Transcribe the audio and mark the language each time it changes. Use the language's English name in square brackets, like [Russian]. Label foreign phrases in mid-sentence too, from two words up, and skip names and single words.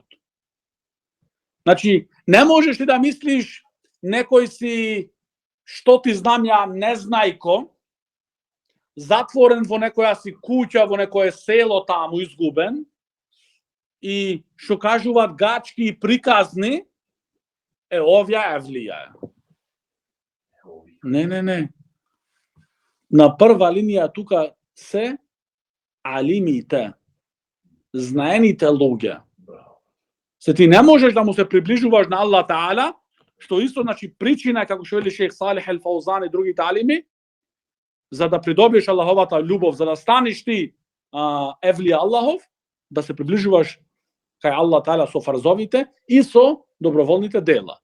[Macedonian] Значи, не можеш ти да мислиш некој си, што ти знам ја, незнајко, затворен во некоја си куќа, во некое село таму изгубен, и што кажуваат гачки и приказни, Ovdje evlija. Ne. Na prva linija tuka se alimite. Знаените луѓе. Се ти не можеш да му се приближуваш на [Arabic] الله تعالى, [Macedonian] што исто значи причина како што вели шех Салих Ал-Фаузан и други талими, за да придобиеш Аллаховата љубов, за да станеш ти евлија Аллахов, да се приближуваш кај [Arabic] الله تعالى [Macedonian] со фарзовите и со доброволните дела.